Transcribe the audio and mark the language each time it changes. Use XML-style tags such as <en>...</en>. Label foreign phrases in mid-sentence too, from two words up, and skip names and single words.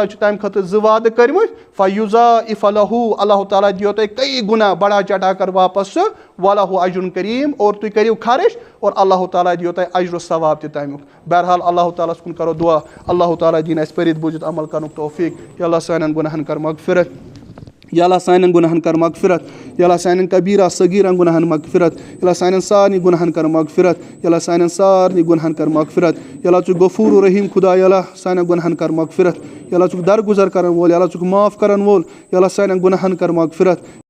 <ks>چھُ تمہِ خٲطرٕ زٕ وعدٕ کٔرمٕتۍ</ks> <ar>فیضاعف لہُ</ar> <ks>اللہ تعالیٰ دِیو تۄہہِ</ks> <ur>کئی گُنا بڑا</ur> <ks>چٹا کر واپس سُہ</ks> <ar>ولہُ اجرٌ کریٖم</ar> <ks>اور تُہۍ کٔرِو خرچ اور اللہ تعالیٰ دِیو تۄہہِ اجر و ثواب تہِ تمیُک بہرحال اللہ تعالیٰ ہس کُن کرو دُعا اللہ تعالیٰ دِیِن اَسہِ پٔرِتھ بوٗزِتھ عمل کرنُک توفیٖق یا اللہ سانٮ۪ن گُناہن کر مغفرت یا اللہ سانٮ۪ن گُناہن کر مغفرت یا اللہ سانٮ۪ن کبیٖرا صغیٖرن گُناہن مغفرت یا اللہ سانٮ۪ن سارنٕے گُناہن کر مغفرت یا اللہ سانٮ۪ن سارنٕے گُناہن کر مغفرت یا اللہ ژٕ غفوٗر رحیٖم خدا یا اللہ سانٮ۪ن گُناہن کر مغفرت یا اللہ ژٕ درگُزر کرن وول یا اللہ ژٕ معاف کرن وول یا اللہ سانٮ۪ن گُناہن کر مغفرت</ks>